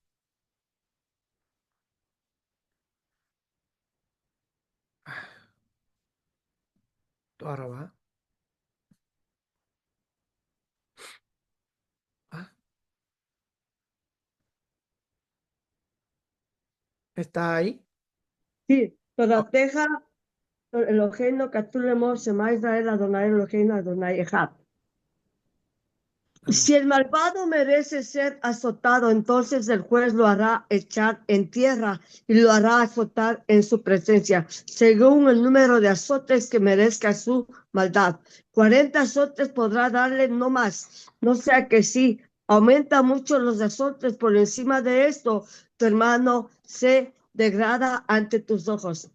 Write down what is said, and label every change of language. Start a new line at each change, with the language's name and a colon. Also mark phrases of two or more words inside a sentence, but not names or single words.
Hebrew: תודה רבה.
Spanish: Ah, ¿está ahí? Sí,
Hebrew: תורתך אלוהינו כתוב לאמור שמע ישראל אדוני אלוהינו אדוני אחד.
Spanish: Amén. Si el malvado merece ser azotado, entonces el juez lo hará echar en tierra y lo hará azotar en su presencia, según el número de azotes que merezca su maldad. 40 azotes podrá darle, no más. No sea que si aumenta mucho los azotes por encima de esto, tu hermano se degrada ante tus ojos.